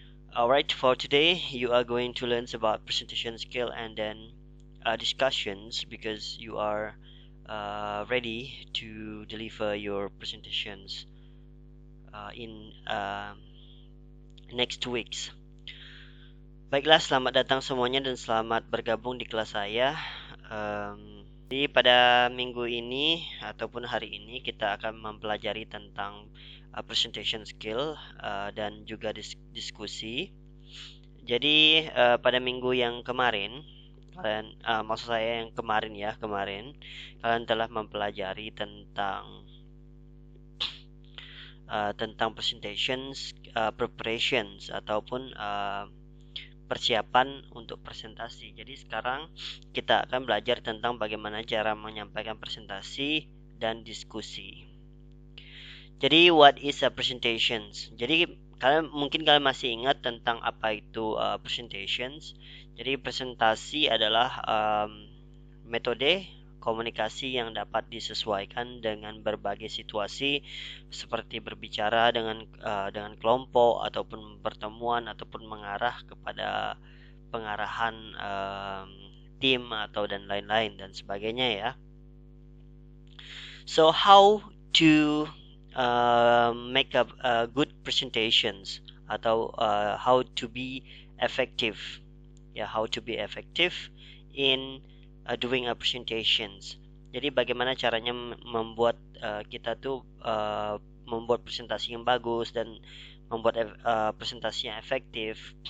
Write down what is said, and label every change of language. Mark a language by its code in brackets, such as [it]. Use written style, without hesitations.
[en] Alright, for today you are going to learn about presentation skill and then discussions because you are ready to deliver your presentations in next weeks. [id] Baiklah, selamat datang semuanya dan selamat bergabung di kelas saya. Jadi pada minggu ini ataupun hari ini kita akan mempelajari tentang presentation skill dan juga diskusi. Jadi pada minggu yang kemarin kalian maksud saya yang kemarin kalian telah mempelajari tentang presentations, preparations ataupun persiapan untuk presentasi. Jadi sekarang kita akan belajar tentang bagaimana cara menyampaikan presentasi dan diskusi. Jadi [en] what is a presentations? [id] Jadi mungkin kalian masih ingat tentang apa itu presentations. Jadi presentasi adalah metode komunikasi yang dapat disesuaikan dengan berbagai situasi seperti berbicara dengan kelompok ataupun pertemuan ataupun mengarah kepada pengarahan tim atau dan lain-lain dan sebagainya ya. [en] So how to make a good presentations atau how to be effective how to be effective in doing a presentations. [id] Jadi bagaimana caranya membuat kita tuh membuat presentasi yang bagus dan membuat presentasi yang efektif.